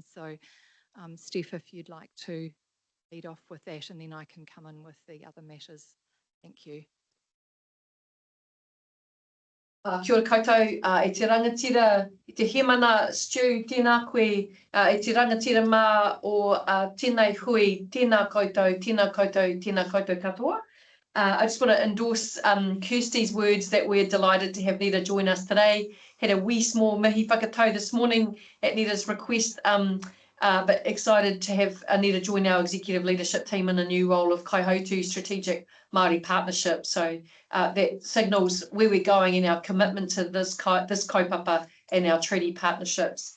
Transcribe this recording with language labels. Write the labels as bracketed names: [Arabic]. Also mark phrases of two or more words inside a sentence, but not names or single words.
[English] So Steph, if you'd like to lead off with that, and then I can come in with the other matters Thank you. [Māori] Kia ora koutou, e te rangatira, i te hemana Stu, tēnā koe, e te rangatira mā o tēnei hui, tēnā koutou katoa. [English] I just want to endorse Kirsty's words that we're delighted to have Nita join us today. Had a wee small [Māori] mihi whakatau [English] this morning at Nita's request, but excited to have Nita join our executive leadership team in a new role of Kaihotu Strategic Māori Partnership. So that signals where we're going in our commitment to this kaupapa and our treaty partnerships.